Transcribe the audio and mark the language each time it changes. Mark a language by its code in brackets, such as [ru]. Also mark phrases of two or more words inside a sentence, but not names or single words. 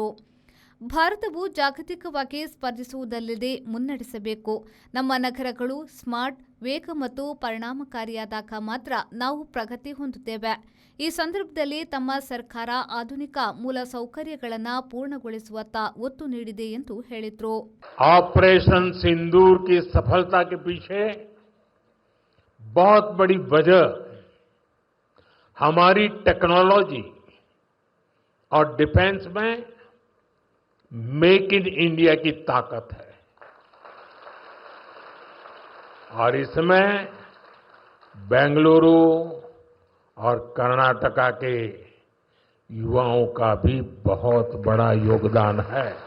[kn] ಭಾರತವು ಜಾಗತಿಕವಾಗಿ ಸ್ಪರ್ಧಿಸುವುದಲ್ಲದೆ ಮುನ್ನಡೆಸಬೇಕು. ನಮ್ಮ ನಗರಗಳು ಸ್ಮಾರ್ಟ್, ವೇಗ ಮತ್ತು ಪರಿಣಾಮಕಾರಿಯಾದಾಗ ಮಾತ್ರ ನಾವು ಪ್ರಗತಿ ಹೊಂದುತ್ತೇವೆ. ಈ ಸಂದರ್ಭದಲ್ಲಿ ತಮ್ಮ ಸರ್ಕಾರ ಆಧುನಿಕ ಮೂಲ ಸೌಕರ್ಯಗಳನ್ನು ಪೂರ್ಣಗೊಳಿಸುವತ್ತ ಒತ್ತು ನೀಡಿದೆ ಎಂದು ಹೇಳಿದರು. [hi] ಆಪರೇಷನ್ सिंदूर की सफलता के पीछे बहुत बड़ी वजह हमारी टेक्नोलॉजी और डिफेंस में मेक इन इंडिया की ताकत है और इसमें बेंगलुरु और कर्नाटका के युवाओं का भी बहुत बड़ा योगदान है.